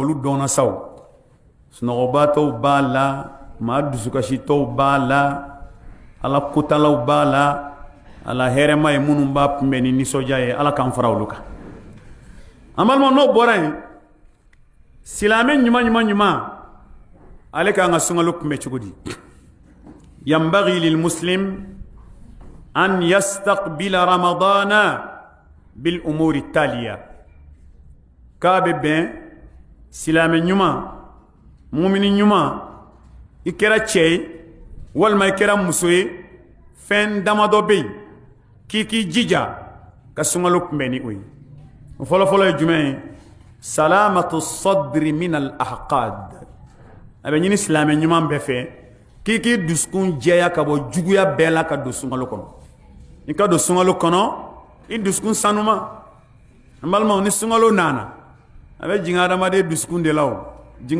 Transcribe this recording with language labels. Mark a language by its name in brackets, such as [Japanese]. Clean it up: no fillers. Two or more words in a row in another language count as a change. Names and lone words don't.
[Bambara] olu dɔnna sa o sunɔgɔbatɔw b'a la maa dusukasitɔw b'a la ala kotalaw b'a la ala hɛrɛma ye minnu b'a kunbɛn ni nisɔndiya ye ala k'an fara olu kan an balimaw n'o bɔra yen silamɛ ɲuman ale k'an ka sunkalo kunbɛn cogo di [Arabic] ينبغي للمسلم أن يستقبل رمضان بالأمور التالية [Bambara] k'a bɛ bɛn silamɛ ɲuman mumini ɲuman i kɛra cɛ ye walima i kɛra muso ye fɛn damadɔ bɛ yen k'i jija ka sunkalo kunbɛn ni o ye o fɔlɔfɔlɔ ye jumɛn ye [Arabic] سلامة الصدر من الأحقاد [Bambara] a bɛ ɲini silamɛ ɲuman bɛɛ fɛ k'i dusukun jɛya ka bɔ juguya bɛɛ la ka don sunkalo kɔnɔ i ka don sunkalo kɔnɔ i dusukun sanuma an balimaw ni sunkalo nana a bɛ jigin adamaden dusukun de la o jigin